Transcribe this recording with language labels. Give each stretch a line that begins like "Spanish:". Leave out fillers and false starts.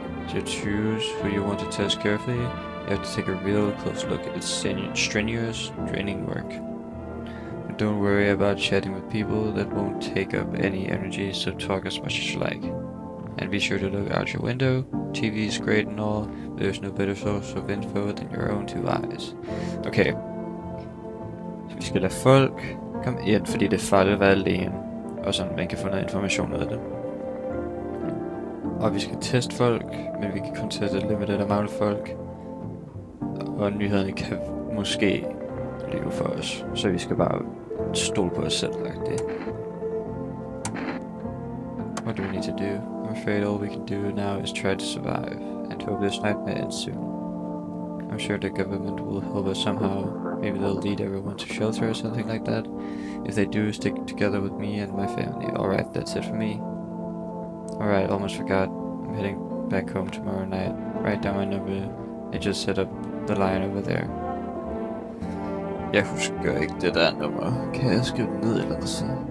English: So choose who you want to test carefully. You have to take a real close look at its strenuous, draining work. But don't worry about chatting with people. That won't take up any energy, so talk as much as you like. And be sure to look out your window. TV is great and all, but there's no better source of info than your own two eyes. Okay.
Danish: Så vi skal lade folk komme ind, fordi det er farligt at være alene. Og sådan man kan få noget information ud af det. Og vi skal teste folk, men vi kan kun teste limited amount af folk. Og nyhederne kan måske lyve for os. Så vi skal bare stole på os selv.
English: What do we need to do? I'm afraid all we can do now is try to survive, and hope this nightmare ends soon. I'm sure the government will help us somehow. Maybe they'll lead everyone to shelter or something like that. If they do, stick together with me and my family. Alright, that's it for me. Alright, almost forgot. I'm heading back home tomorrow night. Write down my number and just set up the line over there.
Danish: Jeg husker ikke det der nummer. Kan jeg skrive det ned eller noget sted?